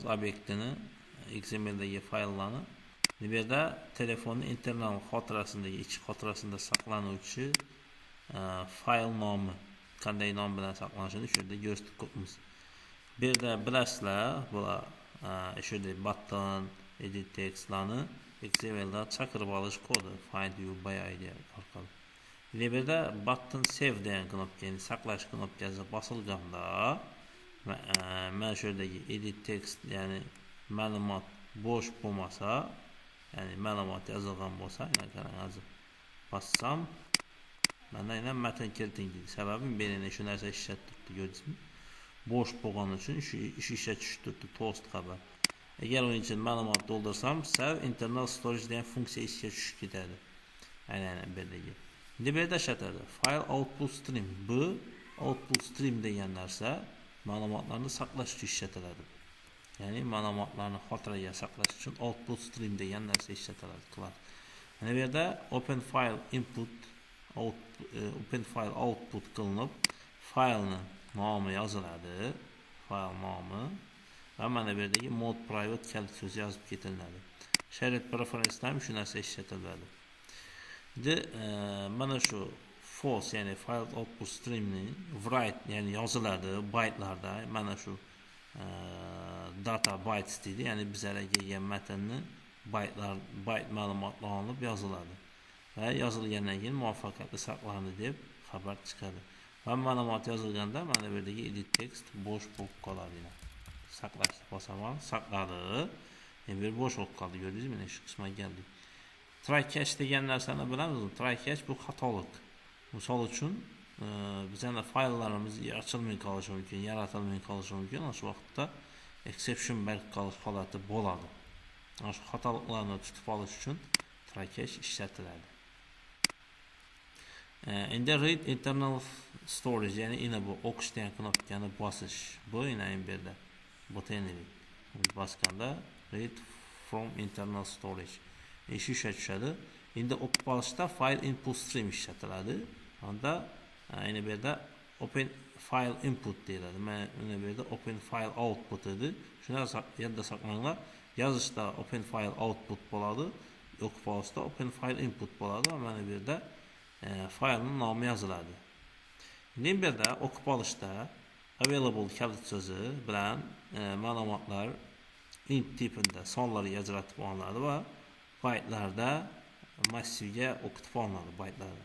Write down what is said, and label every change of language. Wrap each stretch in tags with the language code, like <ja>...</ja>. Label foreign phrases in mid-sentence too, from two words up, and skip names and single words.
<uz>Obyektini XML'dagi fayllarni bu yerda telefonning internal xotirasindagi ichki xotirasida saqlanuvchi fayl nomi qanday nom bilan saqlanishini shu yerda ko'rsatib qo'yamiz. Bu yerda bilasizlar, bular shu yerda button,</uz> <en>edit textlarni</en> <uz>XML'da chaqirib olish kodi</uz> <en>find view by id</en> <uz>orqali. Bu yerda</uz> <en>button save</en> <uz>degan knopkani saqlash knopkasi bosilganda mana shu yerdagi</uz> <en>edit text,</en> <uz>ya'ni ma'lumot bo'sh bo'lmasa, ya'ni ma'lumot yozilgan bo'lsa, qarang hozir bossam mana yana matn kiriting deydi. Sababi men shu narsa ishlatib turibdi, ko'rdingizmi? Bo'sh bo'lgani uchun shu ish tushib turibdi, toast xabar. Agar uning uchun ma'lumot to'ldirsam,</uz> <en>save internal storage</en> <uz>degan funksiya ishga tushib ketadi. Aynan bu yerdagi. Endi bu yerda ishlatadi.</uz> <en>File output stream.</en> <uz>Bu</uz> <en>output stream</en> <uz>degan narsa ma'lumotlarni saqlash uchun ishlatiladi. Ya'ni ma'lumotlarni xotiraga saqlash uchun</uz> <en>output stream</en> <uz>degan narsa ishlatiladi. Mana bu yerda</uz> <en>open file input open file output</en> <uz>qilinib, faylning nomi yoziladi. Fayl nomi va mana bu yerdagi</uz> <en>mode private</en> <uz>kalit so'zi yozib ketiladi.</uz> <en>Shared preference</en> <uz>ham shu narsa ishlatiladi. Endi mana shu false, ya'ni</uz> <en>file output streamning write,</en> <uz>ya'ni yoziladi bytelarda. Mana shu</uz> <en>data bytes</en> <uz>deydi, ya'ni bizlarga kelgan matnni byte ma'lumotlar olib yoziladi. Va yozilgandan keyin muvaffaqiyatli saqlandi deb xabar chiqadi. Va ma'lumot yozilganda mana bu yerdagi</uz> <en>edit text</en> <uz>bo'sh bo'lib qoladi. Saqlashni bosaman, saqladi. Endi bo'sh bo'lib qoldi, ko'rdingizmi? Mana shu qismga keldik.</uz> <en>Try catch</en> <uz>degan narsani bilamiz.</uz> <en>Try catch</en> <uz>bu xatolik. Misol uchun bizning fayllarimiz ochilmay qolishi mumkin, yaratilmay qolishi mumkin. O'sha vaqtda exception barqaror holati bo'ladi. Ana shu xatoliklarni tutib olish uchun</uz> <en>try catch</en> <uz>ishlatiladi. Endi</uz> <en>read internal storage,</en> <uz>ya'ni ina bu o'qish degan knopkani bosish. Bu ina bu yerda buttonni bosganda</uz> <en>read from internal storage</en> <uz>ish tushadi. Endi o'qib olishda</uz> <en>file input stream</en> <uz>ishlatiladi. Unda ayni bu yerda</uz> <en>open file input</en> <uz>deyiladi. Mana bu yerda</uz> <en>open file output</en> <uz>edi. Shuni yerda saqlanglar. Yozishda</uz> <en>open file output</en> <uz>bo'ladi. O'qib olishda</uz> <en>open file input</en> <uz>bo'ladi. Mana bu yerda faylning nomi yoziladi. Endi bu yerda o'qib olishda available kalit so'zi bilan ma'lumotlar int tipida sonlarga ajratib olinadi va bytelarda massivga o'qitib olinadi bytelarda.</uz>